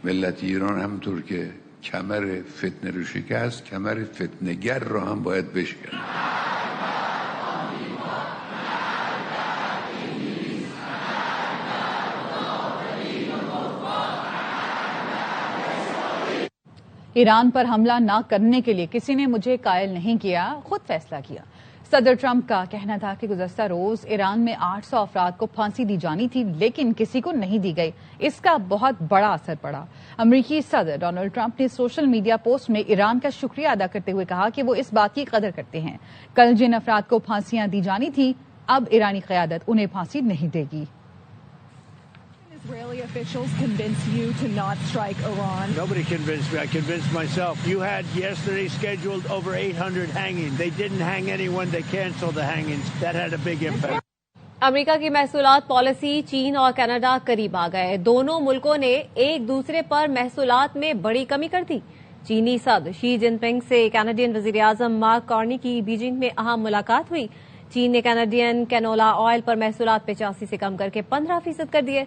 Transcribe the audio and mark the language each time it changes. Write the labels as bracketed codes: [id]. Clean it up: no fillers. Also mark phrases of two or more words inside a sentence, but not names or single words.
[fa] ملت ایران همونطور که کمر فتنه رو شکست، کمر فتنه‌گر رو هم باید بشکنه. [ur] ایران پر حملہ نہ کرنے کے لیے کسی نے مجھے قائل نہیں کیا، خود فیصلہ کیا. صدر ٹرمپ کا کہنا تھا کہ گزشتہ روز ایران میں 800 افراد کو پھانسی دی جانی تھی، لیکن کسی کو نہیں دی گئی. اس کا بہت بڑا اثر پڑا. امریکی صدر ڈونلڈ ٹرمپ نے سوشل میڈیا پوسٹ میں ایران کا شکریہ ادا کرتے ہوئے کہا کہ وہ اس بات کی قدر کرتے ہیں. کل جن افراد کو پھانسیاں دی جانی تھی، اب ایرانی قیادت انہیں پھانسی نہیں دے گی. [en] Israeli officials convinced you to not strike Iran? Nobody convinced me. I convinced myself. You had yesterday scheduled over 800 hangings. They didn't hang anyone. They canceled the hangings. That had a big impact. [ur] امریکہ کی محصولات پالیسی چین اور کینیڈا قریب آ گئے. دونوں ملکوں نے ایک دوسرے پر محصولات میں بڑی کمی کر دی. چینی صدر شی جن پنگ سے کینیڈین وزیر اعظم مارک کارنی کی بیجنگ میں اہم ملاقات ہوئی. چین نے کینیڈین کینولا آئل پر محصولات 85 سے کم کر کے 15% کر دیے.